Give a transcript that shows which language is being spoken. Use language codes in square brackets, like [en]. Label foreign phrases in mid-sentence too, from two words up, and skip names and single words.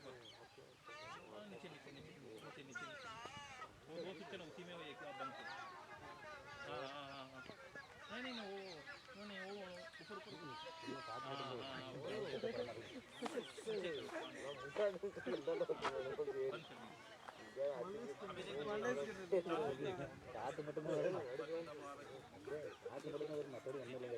[hi] ऊपर नीचे नीचे नीचे नीचे नीचे वो दो किचन उसी में वो एक बंद हाँ हाँ हाँ हाँ नहीं नहीं वो नहीं वो ऊपर ऊपर [ta] காற்று மட்டுமே வரும் காற்று மட்டுமே வரும் மற்றபடி ஒன்றும் இல்லை